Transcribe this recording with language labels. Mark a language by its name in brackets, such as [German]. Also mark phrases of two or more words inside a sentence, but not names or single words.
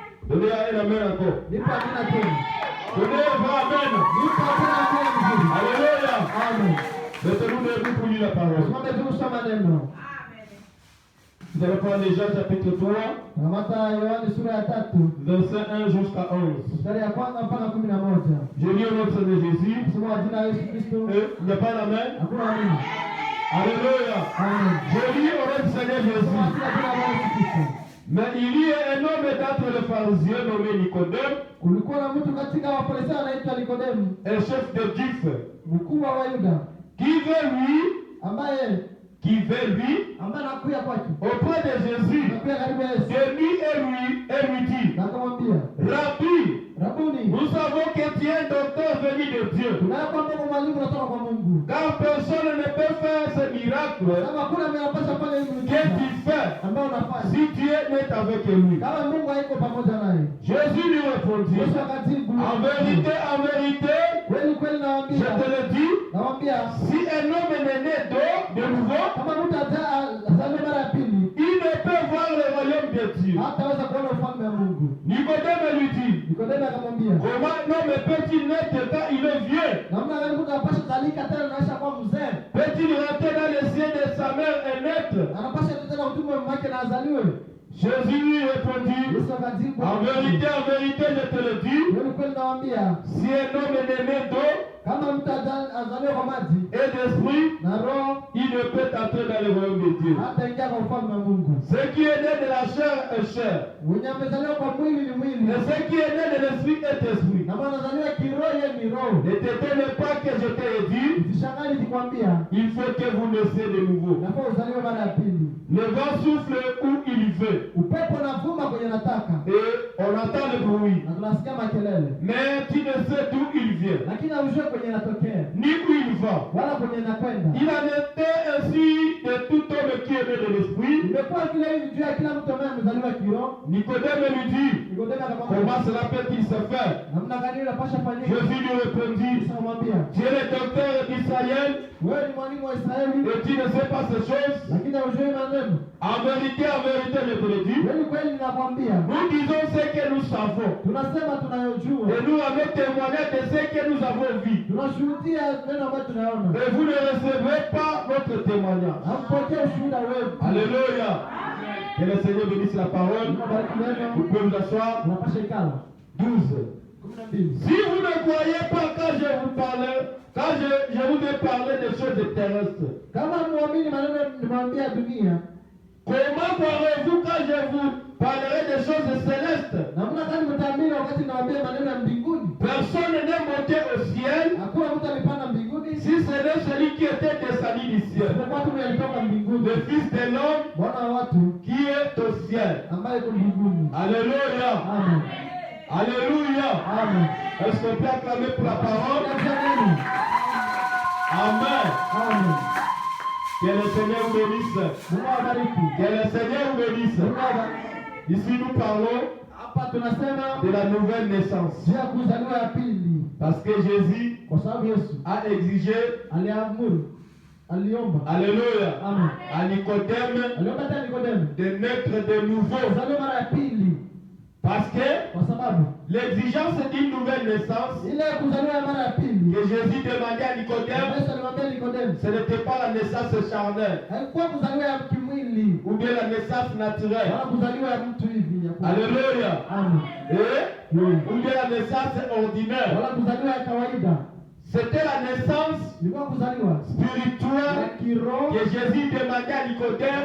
[French] Donnez à elle amen encore. [Swahili] Nipa tena tena. [French] Donnez à amen. [Swahili] Nipa tena tena. [French] Alléluia. Amen. Mettez-nous debout pour lire la parole. [Swahili] Simame tu kusoma neno. [French] Nous allons prendre déjà chapitre 3, [Swahili] Kamata Yohana sura ya 3. [French] verset 1 jusqu'à 11. [Swahili] Mstari ya kwanza mpaka 11. [French] Je lis au nom de Jésus. [Swahili] Soma jina la Yesu Kristo. [French] Il n'y a pas d'amen. [Swahili] Hakuna amini. [French] Alléluia. Amen. Je lis au nom du Seigneur [Swahili] Soma [French] Jésus. [Swahili] jina la Yesu Kristo. [French] Mais il y a un homme d'entre les pharisiens nommé Nicodème, [Swahili] Kulikuwa na mtu katika Wafarisayo anaitwa Nikodemu, [French] un chef de juifs, [Swahili] mkuu wa Wayuda, [French] qui [Swahili] ambaye anakuja kwake [French] auprès de Jésus, [Swahili] anakuja karibu Yesu, [French] et lui dit, [Swahili] na akamwambia, Rabuni, [French] nous savons que tu es un docteur venu de Dieu, [Swahili] tunayo kwamba mwalimu unatoka kwa Mungu, [French] car personne ne peut faire ce miracle [Swahili] kama hakuna anayepaswa fanya hivi [French] que tu fais [Swahili] ambao unafanya [French] si Dieu n'est avec lui. [Swahili] kama Mungu haiko pamoja naye. [French] Jésus lui répondit, [Swahili] Yesu akajibu, [French] en vérité, [Swahili] kweli kweli [French] je [Swahili] nawaambia, [French] te le dis, si un homme est né d'eau, de nouveau, [Swahili] kama mtu azaliwe mara ya pili, [French] il ne peut voir le royaume de Dieu. [Swahili] hataweza kuona ufalme wa Mungu. [French] Nicodème lui dit, [Swahili] Nikodemo akamwambia, [French] comment un homme peut-il naître quand il est vieux? [Swahili] namna gani mtu anapaswa kuzalika tena anaisha kuwa mzee? [French] Peut-il rentrer dans le sein de sa mère et naître? [Swahili] Anapaswa tena utume mama yake na azaliwe? [French] Jésus lui répondit, [Swahili] Yesu akajibu, [French] en vérité, je te le dis, [Swahili] kweli kweli nawaambia, [French] si un homme est né d'eau [Swahili] kama mtu azaliwe kwa maji [French] et d'esprit, [Swahili] na roho, [French] il ne peut entrer dans le royaume de Dieu. [Swahili] hata ingia kwa ufalme wa Mungu. [French] Ce qui est né de la chair est chair, [Swahili] Mwenye amezaliwa kwa mwili ni mwili, [French] et ce qui est né de l'esprit est esprit. [Swahili] na mwana anazaliwa kiroho, yeye ni roho. [French] Ne t'étonne pas que je t'ai dit, [Swahili] Usishangae nikikwambia [French] il faut que vous naissiez de nouveau. [Swahili] nafaa uzaliwe mara ya pili. [French] Le vent souffle où il veut, [Swahili] Upepo unavuma kwenye nataka [French] et on entend le bruit, [Swahili] na tunasikia makelele, [French] mais tu ne sais d'où il vient, [Swahili] lakini haujui kwenye inatokea [French] ni où il va. [Swahili] wala kwenye inakwenda. [French] Il en était ainsi de tout homme qui est né de l'esprit. [Swahili] Imekuwa vile hivi juu ya kila mtu ambaye amezaliwa kiroho. [French] Nicodème lui dit, [Swahili] Nikodemo akamwambia, [French] comment cela peut-il se faire? [Swahili] namna gani inapaswa fanyika? [French] Jésus lui répondit, [Swahili] Yesu akamwambia, [French] tu es le docteur d'Israël [Swahili] wewe ni mwalimu wa Israeli, [French] et tu ne sais pas ces choses. [Swahili] lakini haujui maneno. [French] En vérité, je te le dis, [Swahili] Kweli kweli ninakwambia, [French] nous disons ce que nous savons [Swahili] tunasema tunayojua, [French] et nous avons témoigné de ce que nous avons vu. [Swahili] tunashuhudia neno ambayo tunaona, Et vous ne recevrez pas notre témoignage. hampokee ushuhuda wetu. [French] Alléluia. Que le Seigneur bénisse la parole. [Swahili] Tunabariki neno, [French] Vous pouvez vous asseoir. [Swahili] tunapasha ikala. 12. 12. [French] Si vous ne croyez pas quand je vous parlais, quand je vous ai parlé des choses terrestres, [Swahili] Kama muamini maneno nimwambia dunia, [French] comment croirez-vous quand je vous parlerai des choses célestes? [Swahili] namna gani mtaamini wakati nawaambia maneno ya mbinguni? [French] Personne n'est monté au ciel, [Swahili] Hakuna mtu alipanda mbinguni, [French] si ce n'est celui qui était descendu du ciel, [Swahili] isipokuwa tu mwenye alitoka mbinguni, [French] le Fils de l'homme [Swahili] Bwana wa watu [French] qui est au ciel. [Swahili] ambaye yuko mbinguni. [French] Alléluia. Amen. Alléluia. Amen. Est-ce qu'on peut acclamer pour la parole? Amen. Amen. Amen. Que le Seigneur vous bénisse. [Swahili] Mungu awabariki. [French] Que le Seigneur vous bénisse. [Swahili] Mungu awabariki. [French] Ici nous parlons [Swahili] Hapa tunasema [French] de la nouvelle naissance. [Swahili] juu ya kuzaliwa ya pili, [French] Parce que Jésus [Swahili] kwa sababu Yesu [French] a exigé, [Swahili] aliamuru, aliomba, [French] alléluia, amen, à Nicodème [Swahili] aliomba tena Nikodemo [French] de naître de nouveau. [Swahili] kuzaliwa mara ya pili, [French] Parce que [Swahili] kwa sababu [French] l'exigence d'une nouvelle naissance [Swahili] ile kuzaliwa ya mara ya pili [French] que Jésus demandait à Nicodème, [Swahili] Yesu alimwambia Nikodemo [French] ce n'était pas la naissance charnelle [Swahili] haikuwa kuzaliwa ya kimwili [French] ou bien la naissance naturelle. [Swahili] wala kuzaliwa ya mtu hivi ya kwa- [French] Alléluia. amen, Ou bien la naissance ordinaire. [Swahili] wala kuzaliwa ya kawaida, [French] C'était la naissance [Swahili] ilikuwa kuzaliwa ya [French] spirituelle [Swahili] kiroho [French] que Jésus demandait à Nicodème,